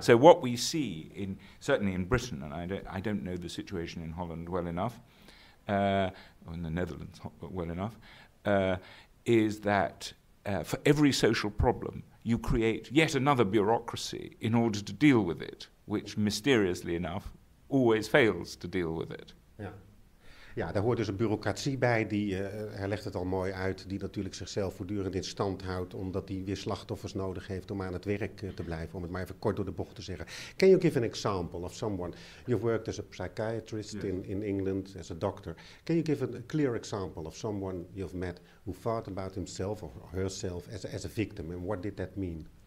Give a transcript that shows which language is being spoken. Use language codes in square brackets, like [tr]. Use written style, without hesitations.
[en] So what we see, certainly in Britain, and I don't know the situation in Holland well enough, or in the Netherlands well enough, is that for every social problem you create yet another bureaucracy in order to deal with it, which mysteriously enough always fails to deal with it. Yeah. [nl] Ja, daar hoort dus een bureaucratie bij, hij legt het al mooi uit, die natuurlijk zichzelf voortdurend in stand houdt, omdat hij weer slachtoffers nodig heeft om aan het werk te blijven, om het maar even kort door de bocht te zeggen. [en] Can you give an example of someone, you've worked as a psychiatrist, yes, in England, as a doctor. Can you give a clear example of someone you've met who thought about himself or herself as a victim, and what did that mean?